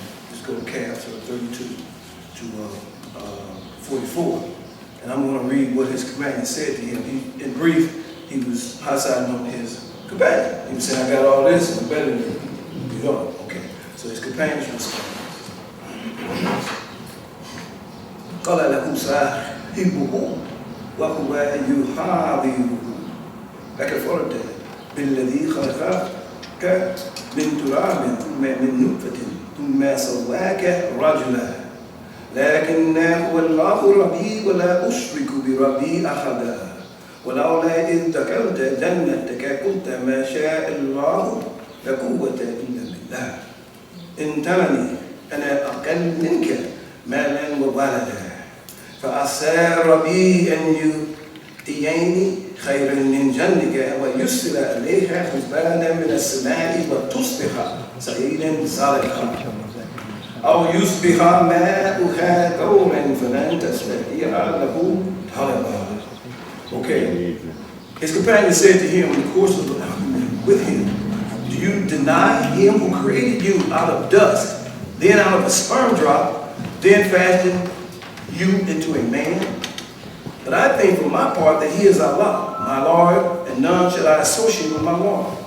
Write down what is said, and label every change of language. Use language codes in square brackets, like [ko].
[en] Just go to Kaf, so 32 to 44. And I'm going to read what his companion said to him. In brief, he was high-siding on his companion. He was saying, I got all this, and I'm better than you. You don't. Okay. So his companion's response. [ar] قال له صاحبه وهو يحاوره أكفرت بالذي خلقك من تراب ثم من نطفة ثم سواك رجلا لكن هو الله ربي ولا أشرك بربي أحدا ولولا إذ دخلت جنتك قلت ما شاء الله لا قوة إلا بالله إن ترني أنا أقل منك مالا وولدا فعسى ربي أن يؤتيني خيرا من جنتك ويرسل عليها حسبانا من السماء وتصبح سعيدا زرقا أو يصبح ماؤها غورا فلن تستطيع له طلبا. [en] Okay. His companion said to him in the course of the argument with him, do you deny him who created you out of dust, then out of a sperm drop, then fashioned you into a man? But I think for my part that he is Allah, my Lord, and none shall I associate with my Lord.